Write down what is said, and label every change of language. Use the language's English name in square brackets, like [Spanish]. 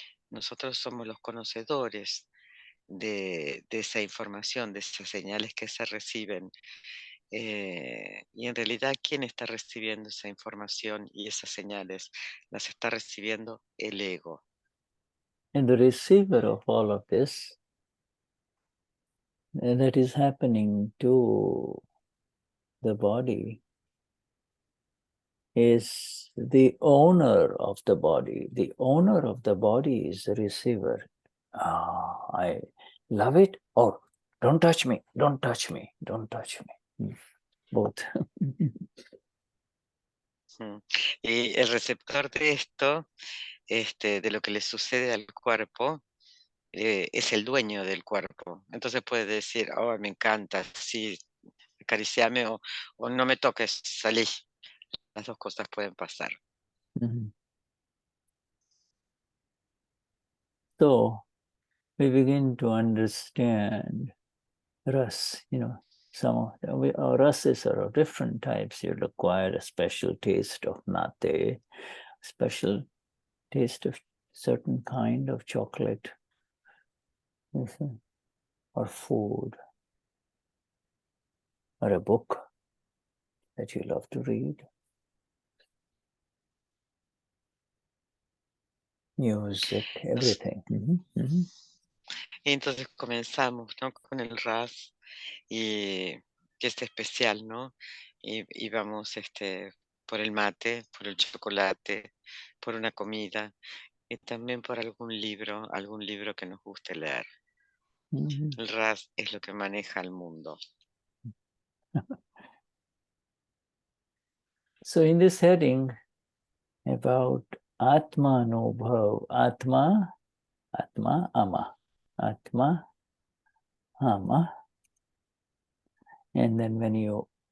[Spanish] Nosotros somos los conocedores de esa información, de esas señales que se reciben. Y en realidad, ¿quién está recibiendo esa información y esas señales? Las está recibiendo el ego. [English] And the receiver of all of this, that is happening to the body, is the owner of the body. The owner of the body is the receiver. I love it, or don't touch me, don't touch me, don't touch me. Both. [Spanish] Y el receptor de esto, de lo que le sucede al cuerpo, es el dueño del cuerpo. Entonces puede decir, oh, me encanta, sí, acariciame o no me toques, salí. Las dos cosas pueden pasar. [English] So we begin to understand ras, some of our rases are of different types. You'll acquire a special taste of mate, special taste of certain kind of chocolate, or food, or a book that you love to read. Music, everything. [Spanish] Y entonces comenzamos, ¿no? Con el ras, y que es especial, ¿no? Y vamos por el mate, por el chocolate, por una comida, y también por algún libro que nos guste leer. El ras es lo que maneja el mundo. [English] So in this heading about Atma Anubhav, Atma, Ama, Atma, Ama, and then when you